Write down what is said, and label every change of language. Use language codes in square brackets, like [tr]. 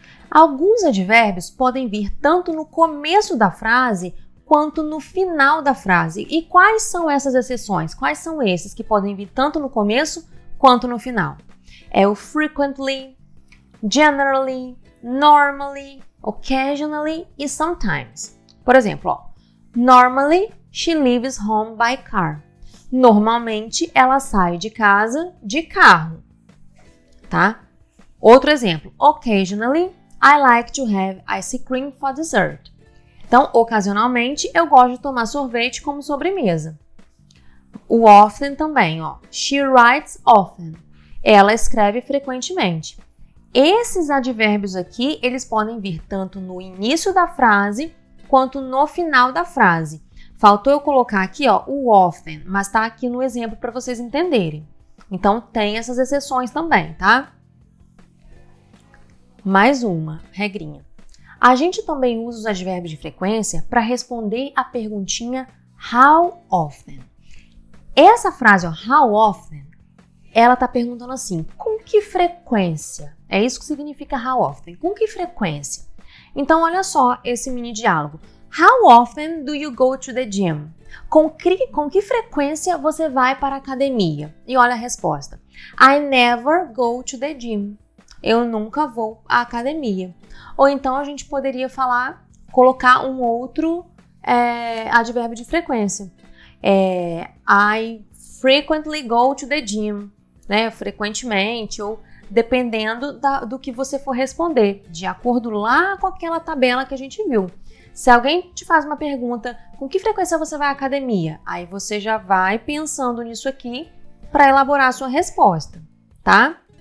[pt] Alguns advérbios podem vir tanto no começo da frase quanto no final da frase. E quais são essas exceções? Quais são esses que podem vir tanto no começo quanto no final? É o frequently, generally, normally, occasionally e sometimes. Por exemplo, ó, [en] normally she leaves home by car. [pt] Normalmente ela sai de casa de carro, tá? Outro exemplo, [en] occasionally I like to have ice cream for dessert. [pt] Então, ocasionalmente eu gosto de tomar sorvete como sobremesa. O often também, ó. [en] She writes often. [pt] Ela escreve frequentemente. Esses advérbios aqui, eles podem vir tanto no início da frase quanto no final da frase. Faltou eu colocar aqui, ó, o often, mas tá aqui no exemplo para vocês entenderem. Então, tem essas exceções também, tá? Mais uma regrinha. A gente também usa os advérbios de frequência para responder a perguntinha how often. Essa frase, ó, how often, ela está perguntando assim, com que frequência? É isso que significa how often, com que frequência? Então, olha só esse mini diálogo. [en] How often do you go to the gym? [pt] Com que frequência você vai para a academia? E olha a resposta. [en] I never go to the gym. [pt] Eu nunca vou à academia. Ou então a gente poderia colocar um outro advérbio de frequência. [en] I frequently go to the gym. [pt] Né? Frequentemente, ou dependendo do que você for responder, de acordo lá com aquela tabela que a gente viu. Se alguém te faz uma pergunta, com que frequência você vai à academia? Aí você já vai pensando nisso aqui para elaborar a sua resposta, tá?